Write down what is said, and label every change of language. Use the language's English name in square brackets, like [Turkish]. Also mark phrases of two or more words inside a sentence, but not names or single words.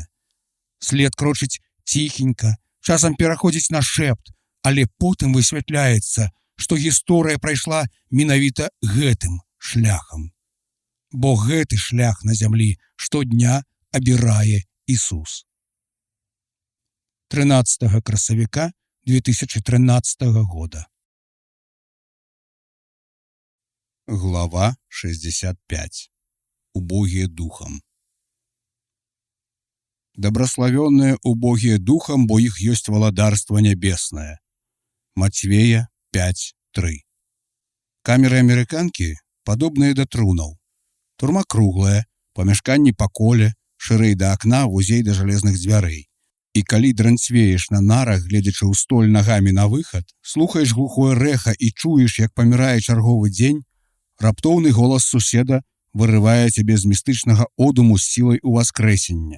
[Belarusian] След крочыць ціхенька, часам пераходзіць на шэпт, але потым высвятляецца, што гісторыя прайшла менавіта гэтым шляхам. Бо гэты шлях на зямлі штодня абірае Ісус. 13 красавіка 2013 года. Глава 65. [Russian] Убогие духом. Доброславенные убогие духом, бо их есть владарство небесное. Матвея 5:3. [Belarusian] Камеры амерыканкі падобныя да трунаў. Турма круглая, памяшканні па коле, шырэй да акна, вузей да жалезных дзвярэй. І калі дранцвееш на нарах, гледзячы ў столь нагамі на выхад, слухаеш глухое рэха і чуеш, як памірае чарговы дзень, раптоўны голас суседа вырывае цябе з містычнага одуму з сілай уваскрэсення.